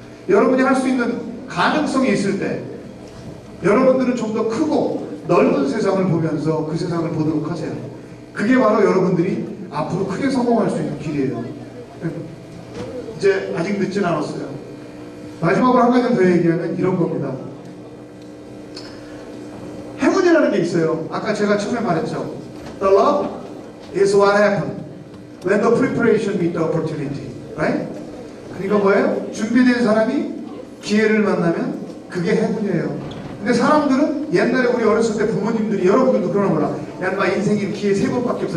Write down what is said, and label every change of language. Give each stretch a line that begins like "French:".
Korean: 여러분이 할 수 있는 가능성이 있을 때 여러분들은 좀 더 크고 넓은 세상을 보면서 그 세상을 보도록 하세요. 그게 바로 여러분들이 앞으로 크게 성공할 수 있는 길이에요. 이제 아직 늦진 않았어요. 마지막으로 한 가지 더 얘기하면 이런 겁니다. 행운이라는 게 있어요. 아까 제가 처음에 말했죠.
English: The luck is what happened when the preparation meet the opportunity. Right?
Korean: 그러니까 뭐예요? 준비된 사람이 기회를 만나면 그게 행운이에요. 근데 사람들은 옛날에 우리 어렸을 때 부모님들이 여러분들도 그러나 몰라. 야, 마 인생이 기회 3번밖에 없어.